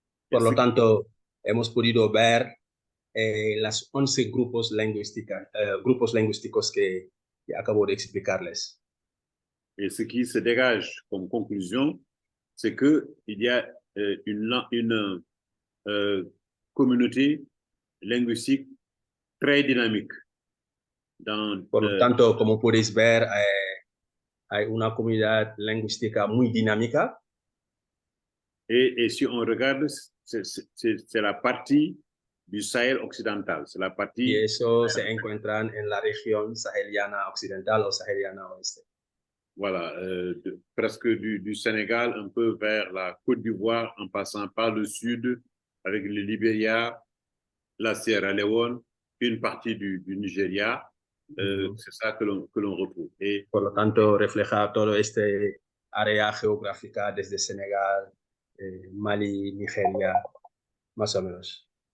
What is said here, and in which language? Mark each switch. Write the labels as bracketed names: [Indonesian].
[Spanish] Por lo tanto, hemos podido ver las 11 grupos lingüísticos que acabo de explicarles. [French] Et ce qui se dégage comme conclusion, c'est qu'il y a une communauté linguistique très dynamique. [Spanish] Por lo tanto, como podéis ver, hay una comunidad lingüística muy dinámica. [French] Et si on regarde, c'est la partie du Sahel occidental. C'est la partie. Y eso se encuentran en la región saheliana occidental o saheliana oeste. Voilà, presque du Sénégal un peu vers la Côte d'Ivoire, en passant par le sud, avec le Libéria, la Sierra Leone, une partie du Nigeria. C'est ça que l'on retrouve. Et, [Spanish] por lo tanto, refleja todo este área geográfica desde Senegal, Mali, Nigeria, más o menos.